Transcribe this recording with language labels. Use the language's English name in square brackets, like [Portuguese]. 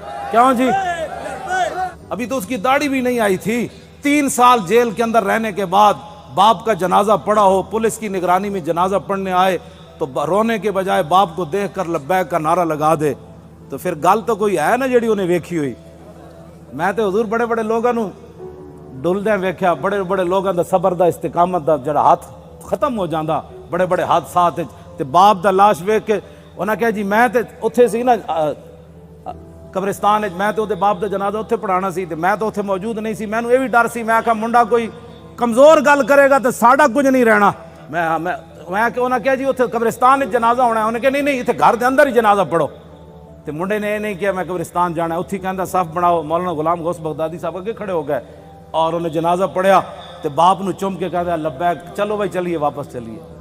[Urdu] کیوں جی؟ ابھی تو اس کی داڑھی بھی نہیں آئی تھی. 3 سال جیل کے اندر رہنے کے بعد باپ کا جنازہ پڑا ہو، پولیس کی نگرانی میں جنازہ پڑھنے آئے تو رونے کے بجائے باپ کو دیکھ کر لبیک کا نعرہ لگا دے تو پھر [Punjabi] گل تو کوئی ہے نا جیڑی انہیں ویکھی ہوئی. میں تو حضور بڑے بڑے لوگوں ڈلدے ویکھیا، بڑے بڑے لوگوں دا صبر دا استقامت دا جڑا ہاتھ ختم ہو جاندہ بڑے بڑے حادثات تے باپ دا لاش ویکھ کے انہاں کہا جی میں تے اتھے سی نا قبرستان میں تو دے باپ دا جنازہ اتھے پڑھانا سی تے میں تو اتھے موجود نہیں سی. میں بھی ڈر سی، میں کہا منڈا کوئی کمزور گل کرے گا تو ساڈا کچھ نہیں رہنا. میں انہاں کہا جی اتھے قبرستان وچ جنازہ ہونا ہے. انہیں کہا نہیں اتھے گھر دے اندر ہی جنازہ پڑھو. تے منڈے نے یہ نہیں کیا میں قبرستان جانا ہے. اتھی کہندا صف بناؤ. مولانا غلام غوث بغدادی صاحب اگے کھڑے ہو گئے اور انہیں جنازہ پڑھیا تے باپ نو چم کے کہا لبیک، چلو بھائی چلیے واپس چلیے.